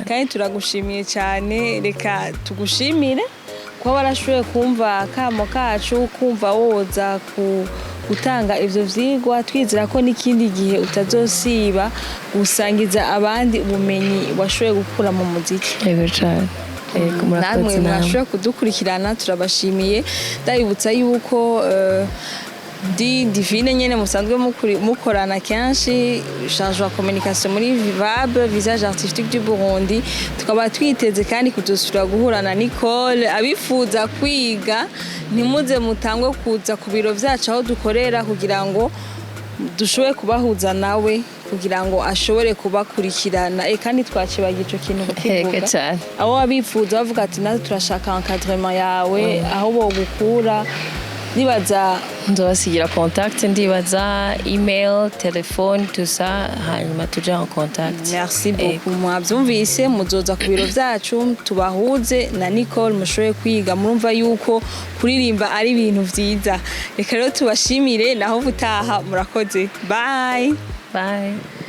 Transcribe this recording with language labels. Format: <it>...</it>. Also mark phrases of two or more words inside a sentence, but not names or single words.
<rn>Kandi turagushimiye cyane, reka tugushimire kuba warashoboye kumva akamo kacu, kumva woza gutanga ivyo vyigwa, twizera ko n'ikindi gihe utazosiba gusangiza abandi ubumenyi washoboye gukura mu muziki. Yego cyane. Namwe mwashoboye kudukurikirana, turabashimiye. Ndabibutsa yuko di Divine nyene musanzwe mukorana kenshi, charge wa communication muri Vivable visage artistique du Burundi. Tukaba twiteze kandi kuzosubira guhura na Nicole. Abifuza kwiga ntimuze mutangwe kuza ku biro vyacu aho dukorera kugira ngo dushoboye kubahuza nawe kugira ngo ashobore kubakurikirana. Kandi twakibagira ico kintu kukivuga. Aho abifuza bavuga ati natwe turashaka encadrement yawe, aho bogukura. Ndibaza nzobasigira contact, ndibaza email, telefone,</rn> <fr>tout ça,</fr> <rn>hanyuma tuje</rn> <fr>en contact. Merci beaucoup.</fr> <rn>Mwabyumvise, muzoza ku biro vyacu tubahuze na Nicole mushoboye kwiga. Murumva yuko kuririmba ari ibintu vyiza. Reka rero tubashimire, naho butaha murakoze. Bye. Bye.</rn>